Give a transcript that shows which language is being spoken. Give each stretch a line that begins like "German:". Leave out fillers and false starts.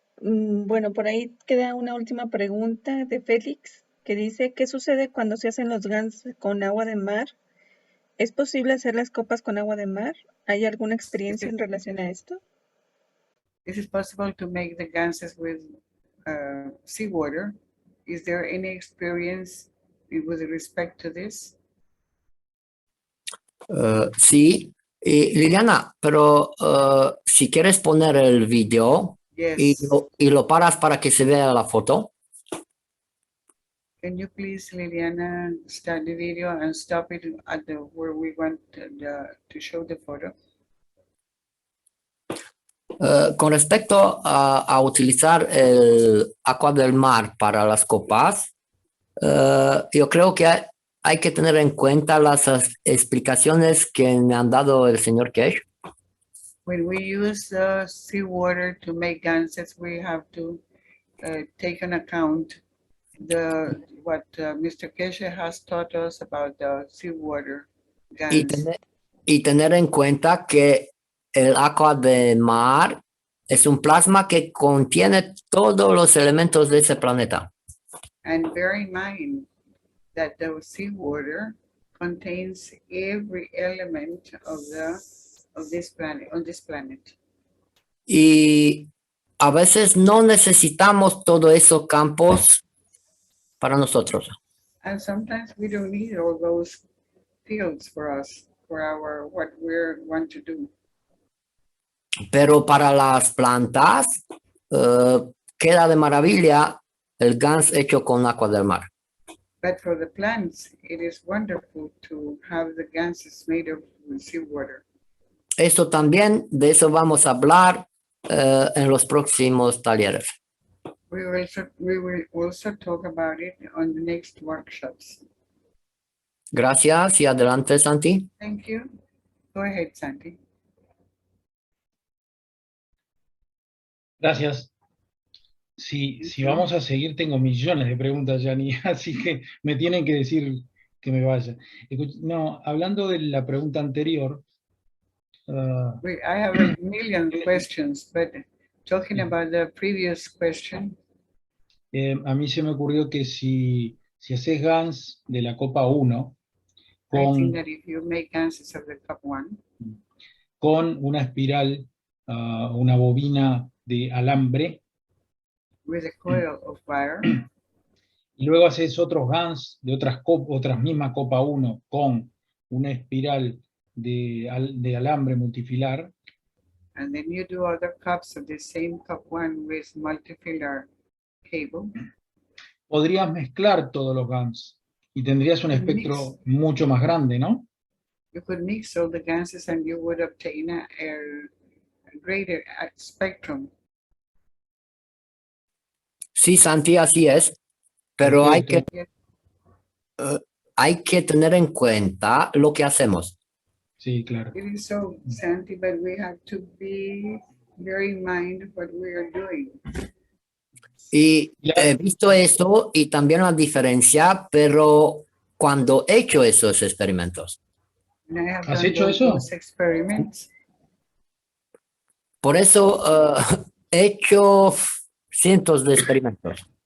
Spanish: Bueno, por ahí queda una última pregunta de Félix, que dice, ¿qué sucede cuando se hacen los GANs con agua de mar? ¿Es posible hacer las copas con agua de mar? ¿Hay alguna experiencia en relación a esto?
English: Is it possible to make the ganses with seawater? Is there any experience with respect to this?
Spanish: Sí. Liliana, pero si quieres poner el video y lo paras para que se vea la foto.
English: Can you please, Liliana, start the video and stop it at where we want to show the photo?
Spanish: Con respecto a utilizar el agua del mar para las copas, yo creo que hay que tener en cuenta las explicaciones que me han dado el señor Cash.
English: When we use seawater to make ganses, we have to take into account the what Mr. Keshe has taught us about the seawater
Spanish: Y
English: gans.
Spanish: tener en cuenta que el agua de mar es un plasma que contiene todos los elementos de ese planeta.
English: And bear in mind that the seawater contains every element of this planet, on this planet.
Spanish: Y a veces no necesitamos todos esos campos para nosotros.
English: And sometimes we don't need all those fields for us, for our what we want to do.
Spanish: Pero para las plantas queda de maravilla el GANS hecho con agua del mar.
English: But for the plants, it is wonderful to have the gases made of seawater.
Spanish: Esto también, de eso vamos a hablar en los próximos talleres.
English: We will also talk about it on the next workshops.
Spanish: Gracias y adelante, Santi.
English: Thank you. Go ahead, Santi.
Spanish: Gracias. Si vamos a seguir, tengo millones de preguntas, Yani, así que me tienen que decir que me vaya. No, hablando de la pregunta anterior.
English: I have a million questions, but talking about the previous question.
Spanish: A mí se me ocurrió que si haces GANs de la copa 1,
English: I think that if you make gases of the cup 1,
Spanish: con una espiral, una bobina de alambre,
English: with a coil of wire,
Spanish: y luego haces otros GANs de otras mismas copa 1 con una espiral de alambre multifilar,
English: and then you do other cups of the same cup 1 with multifilar cable,
Spanish: podrías mezclar todos los GANs y tendrías un espectro mucho más grande, ¿no?
English: You could mix all the gases and you would obtain a greater spectrum.
Spanish: Sí, Santi, así es, pero hay que tener en cuenta lo que hacemos. Sí, claro.
English: It is so, Santi, but we have to be very in mind what we are doing.
Spanish: Y he visto eso y también la diferencia, pero cuando he hecho esos experimentos.
English: And I have
Spanish: ¿Has
English: done
Spanish: hecho eso?
English: those experiments.
Spanish: Por eso he hecho cientos de experimentos.